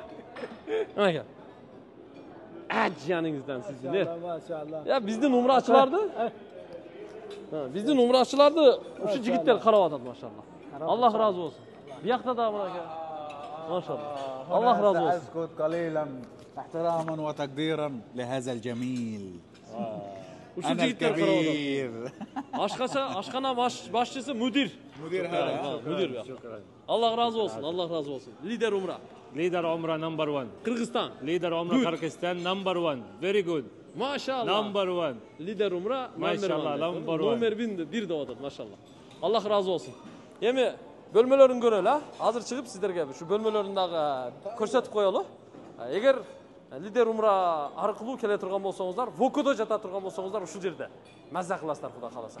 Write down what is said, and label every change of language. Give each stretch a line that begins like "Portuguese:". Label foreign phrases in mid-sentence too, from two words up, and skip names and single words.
Kyrgyz: Мына экен. Жаныңыздан сиздин. Maşallah. Биздин умрачыларды ушу жигиттер карап атат, машалла. Аллах разы болсун. Биякта да мына экен. Машалла. Аллах разы болсун.
Arabic: أسكت قليلا احتراما وتقديرا لهذا الجميل.
Kyrgyz: Ушу жигиттер карап атат. Ашкана башчысы мудир.
Arabic: مدير هذا.
Kyrgyz: Мудир. Аллах разы болсун, Аллах разы болсун. Лидер умра. Leader Umrah number 1. Кыргызстан. Leader Umrah Kyrgyzstan number 1.
English: Very good.
Kyrgyz: Машалла. Number 1. Лидер умра. Машалла, number 1. Номер 1 деп атат, машалла. Аллах разы болсун. Эми бөлмөлөрүн көрөлү, Азыр чыгып сиздерге ушу бөлмөлөрүн дагы көрсөтүп коелу. Эгер лидер умра аркылуу келе турган болсоңуздар, Вокодо жата турган болсоңуздар, ушул жерде маза кыласыздар, Кудай кааласа.